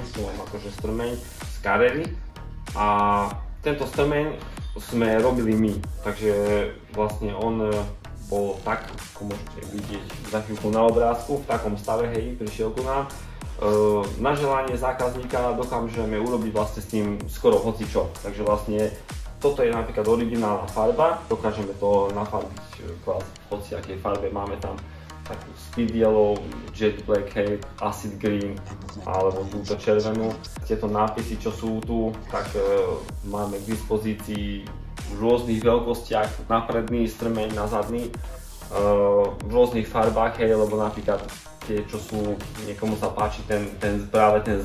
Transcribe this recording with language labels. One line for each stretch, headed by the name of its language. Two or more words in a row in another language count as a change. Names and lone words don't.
Slovak: Tu mám akože strmeň z Carrery a tento strmeň sme robili my, takže vlastne on bol tak, ako môžete vidieť za chvíľku na obrázku, v takom stave, hej, prišiel ku nám. Na želanie zákazníka dokážeme urobiť vlastne s tým skoro hocičo, takže vlastne toto je napríklad originálna farba, dokážeme to nafarbiť kvázi v hociakej farbe, máme tam takú
English: speed yellow, jet black,
Slovak: hej,
English: acid green
Slovak: alebo túto červenú. Tieto nápisy, čo sú tu, tak máme k dispozícii v rôznych veľkostiach, na predný strmeň, na zadný, v rôznych farbách, hej, lebo napríklad tie, čo sú, niekomu sa páči práve ten